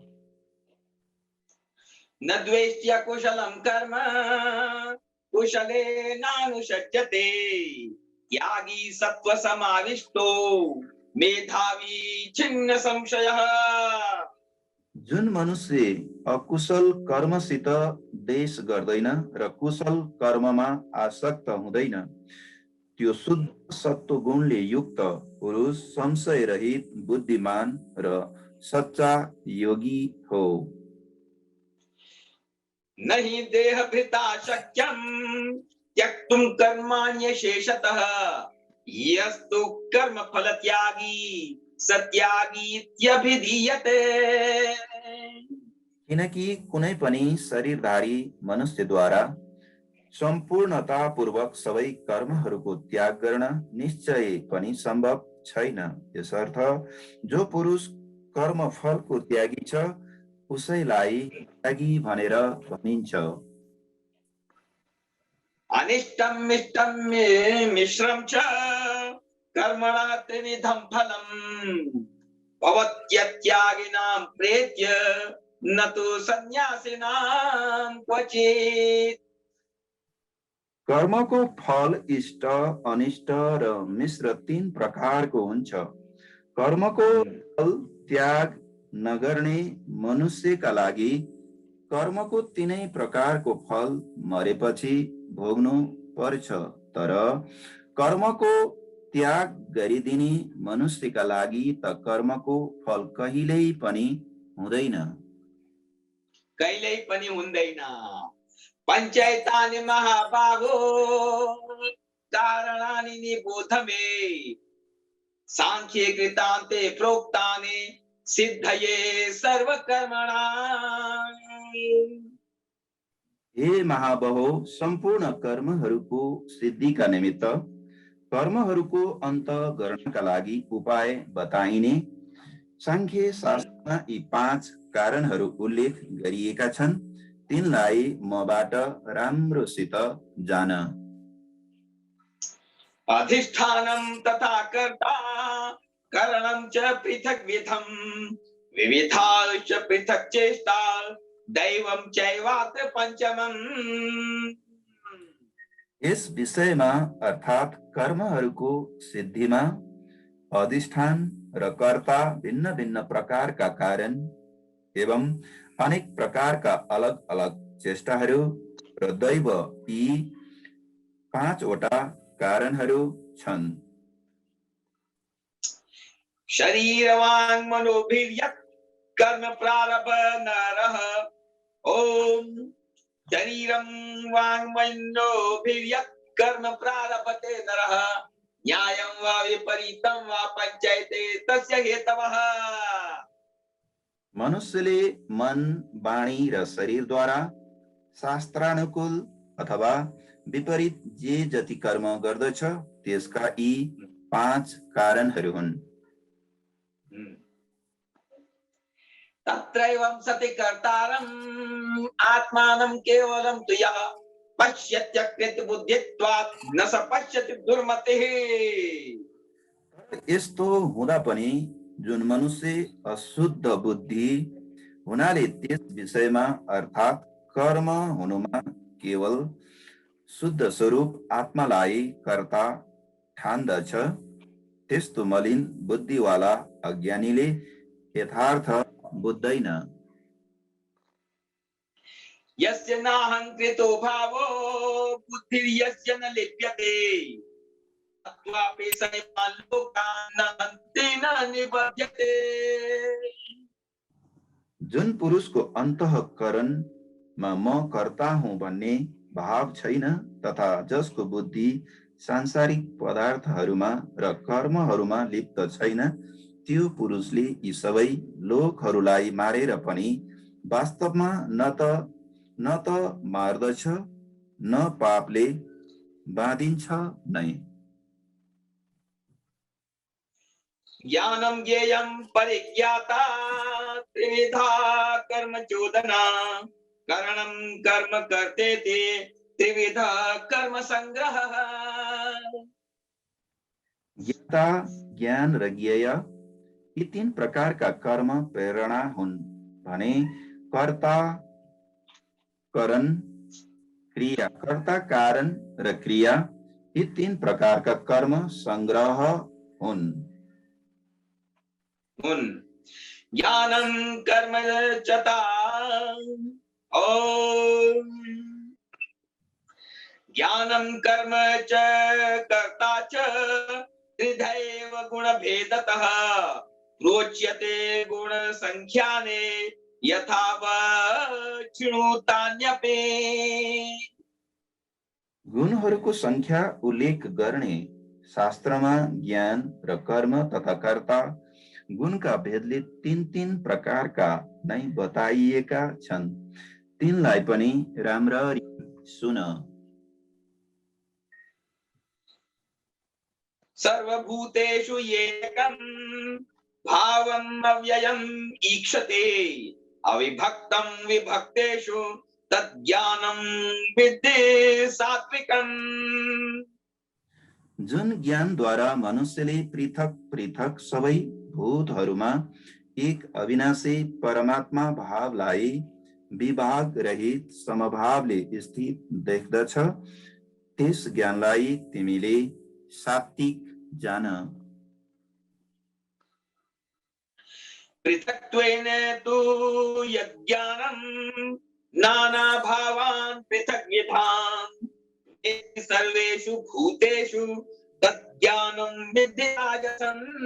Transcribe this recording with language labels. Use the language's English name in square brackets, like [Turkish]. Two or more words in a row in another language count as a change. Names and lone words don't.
[Sanskrit] न द्वेष्ट्य कुशलं कर्म कुशलेनानुषज्यते त्यागी सत्व समाविष्टो मेधावी छिन्न संशयः। [Nepali] जुन मनुष्य अकुशल कर्मसित द्वेष गर्दैन र कुशल कर्ममा आसक्त हुँदैन त्यो शुद्ध सत्व गुणले युक्त पुरुष संशय रहित बुद्धिमान र सच्चा योगी हो। [Sanskrit] नहि देहभृता शक्यं त्यक्तुं कर्माण्यशेषतः यस्तु कर्म फल त्यागी सत्यागी इत्यभिधीयते। [Nepali] किनकि कुनै पनि शरीरधारी मनुष्यद्वारा सम्पूर्णतापूर्वक सबै कर्महरूको त्याग गर्न निश्चय पनि सम्भव छैन। यसर्थ जो पुरुष कर्मफलको त्यागी छ उसैलाई त्यागी भनेर भनिन्छ। [Sanskrit] अनिष्टम् इष्टम् मिश्रं च कर्मणा त्रिविधं फलम् भवत्यत्यागिनां प्रेत्य न तु सन्यासिनां क्वचित्। [Nepali] कर्मको फल इष्ट अनिष्ट र मिश्र 3 प्रकारको हुन्छ। कर्मको फल त्याग नगर्ने मनुष्यका लागि कर्मको 3 प्रकारको फल मरेपछि भोग्नु पर्छ, तर कर्मको त्याग गरिदिने मनुष्यका लागि त कर्मको फल कहिल्यै पनि हुँदैन। कहिल्यै पनि हुँदैन। [Sanskrit] पञ्चैतानि महाबाहो कारणानि निबोध मे सांख्ये कृतान्ते प्रोक्तानि सिद्धये सर्वकर्मणाम्। [Nepali] हे महाबाहो, सम्पूर्ण कर्महरूको सिद्धिका निमित्त कर्महरूको अन्त गर्नका लागि उपाय बताइने सांख्य शास्त्रमा यी 5 कारणहरू उल्लेख गरिएका छन्। तिनलाई मबाट राम्रोसित जान। [Sanskrit] अधिष्ठानं तथा कर्ता करणं च पृथक् विधं विविधाश्च पृथक् चेष्टा दैवं चैवात्र पंचमम्। [Nepali] यस विषयमा अर्थात् कर्महरूको सिद्धिमा अधिष्ठान र कर्ता भिन्न भिन्न प्रकारका कारण एवं अनेक प्रकारका अलग अलग चेष्टाहरू र दैव यी 5 वटा कारणहरू छन्। [Sanskrit] शरीरवाङ् मनोभिर्यत् कर्म प्रारभ नरः ओम शरीरं वाङ् मनोभिर्यत् कर्म प्रारभते नरः न्यायं वा विपरीतं वा पंचायते तस्य हेतवः। [Nepali] मनुष्यले मन, वाणी र शरीरद्वारा शास्त्रानुकूल अथवा विपरीत जे जति कर्म गर्दछ त्यसका यी 5 कारणहरू हुन्। [Sanskrit] तत्रैवं सति कर्तारम् आत्मानं केवलं तु यः पश्यत्यकृत बुद्धित्वात् न स पश्यति दुर्मतिः। [Nepali] यस्तो हुँदा पनि जुन मनुष्य अशुद्ध बुद्धि हुनाले त्यस विषयमा अर्थात् कर्म हुनुमा केवल शुद्ध स्वरूप आत्मालाई कर्ता ठान्दछ, त्यस्तो मलिन बुद्धिवाला अज्ञानीले यथार्थ बुझ्दैन। [Sanskrit] यस्य नाहङ्कृतो भावो बुद्धिर्यस्य न लिप्यते तत्त्वापि सैवान् लोकान् न हन्ति न निबध्यते। [Nepali] जुन पुरुषको अन्तःकरणमा म कर्ता हुँ भन्ने भाव छैन तथा जसको बुद्धि सांसारिक पदार्थहरूमा र कर्महरूमा लिप्त छैन, त्यो पुरुषले यी सबै लोकहरूलाई मारेर पनि वास्तवमा न त मार्दछ न पापले बाँधिन्छ नै। [Sanskrit] ज्ञानं ज्ञेयं परिज्ञाता त्रिविधा कर्म चोदना करणं कर्म कर्तेति त्रिविधा कर्म संग्रहः। [Nepali] ज्ञाता, ज्ञान र ज्ञेय यी तीन प्रकारका कर्म प्रेरणा हुन् भने कर्ता, कारण र क्रिया यी तीन प्रकारका कर्म संग्रह हुन्। [Sanskrit] ज्ञानं कर्म चता ज्ञानं कर्म च कर्ता च त्रिधैव गुणभेदतः प्रोच्यते गुण संख्याने यथावत् शृणुतान्यपि। [Nepali] गुणहरूको संख्या उल्लेख गर्ने शास्त्रमा ज्ञान र कर्म तथा कर्ता गुणका भेदले तीन तीन प्रकारका नै बताइएका छन्, तिनलाई पनि राम्ररी सुन। [Sanskrit] सर्वभूतेषु येकं भावम् अव्ययम् ईक्षते अविभक्तं विभक्तेषु तज्ज्ञानं विद्धि सात्विकम्। [Nepali] जुन ज्ञानद्वारा मनुष्यले पृथक पृथक सबै भूतहरूमा एक अविनाशी परमात्मा भावलाई विभाग रहित समभावले स्थित देख्दछ, त्यस ज्ञानलाई तिमीले सात्विक जान। [Sanskrit] पृथक्त्वेन तु यज्ञानं नाना भावान् पृथग्विधान् सर्वेषु भूतेषु तज्ज्ञानं विद्धि राजसम्।